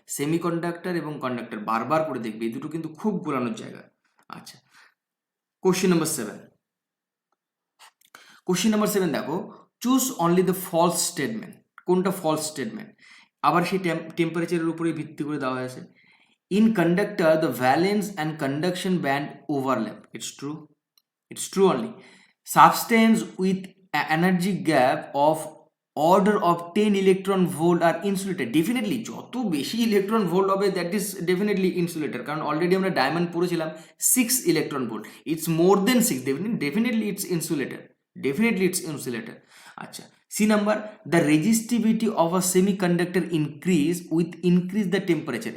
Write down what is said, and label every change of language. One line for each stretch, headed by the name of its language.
Bangla: Semi conductor এবং conductor বারবার করে দেখবে, এই দুটো কিন্তু খুব গোলানোর জায়গা।
English: আচ্ছা, question number 7। Question number 7 দেখো, choose only the false statement.
Bangla: কোনটা ফলস স্টেটমেন্ট? আবার সেই টেম্পারেচারের উপরেই ভিত্তি করে দেওয়া হয়েছে।
English: In conductor, the valence and conduction band overlap. It's true. It's true only. Substance with energy gap of order of 10 electron volt are insulated.
Bangla: Definitely যত বেশি ইলেকট্রন ভোল্ট হবে
English: that is definitely insulator,
Bangla: কারণ already আমরা diamond পড়েছিলাম 6 electron volt.
English: It's more than 6, definitely it's insulator, definitely it's insulator. আচ্ছা, C number, the resistivity of a semiconductor increase with increase the temperature.